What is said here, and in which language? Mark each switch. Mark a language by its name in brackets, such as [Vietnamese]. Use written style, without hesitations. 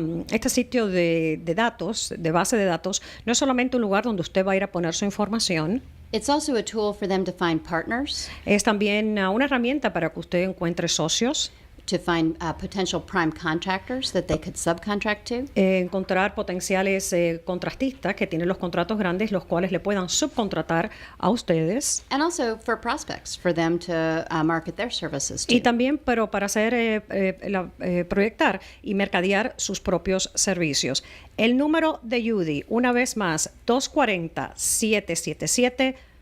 [Spanish] Este sitio de datos, de base de datos, no es solamente un lugar donde usted va a ir a poner su información. [English] It's also a tool for them to find partners, [Spanish] Es también una herramienta para que usted encuentre socios, [English] to find potential prime contractors that they could subcontract to. [Spanish] encontrar potenciales contratistas que tienen los contratos grandes, los cuales le puedan subcontratar a ustedes. [English] And also for prospects, for them to market their services to. [Spanish] Y también, pero para hacer, proyectar y mercadear sus propios servicios. El número de Judy, una vez más, 240-777-2012.